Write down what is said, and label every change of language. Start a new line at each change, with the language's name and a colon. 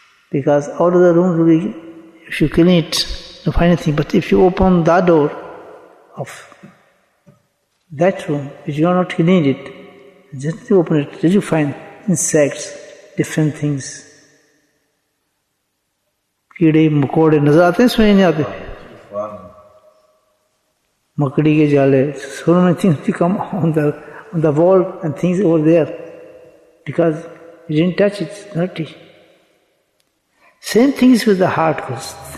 English: Because all of the rooms will be, if you clean it, you find anything. But if you open the door of that room, if you are not cleaning it, just open it, did you find insects, different things?
Hindi: कीड़े मकोड़े नजर आते हैं, इसमें नहीं आते? Makadi ke jale,
English: so many things become on the wall and things over there because you didn't touch it, it's dirty. Same things with the heart goes.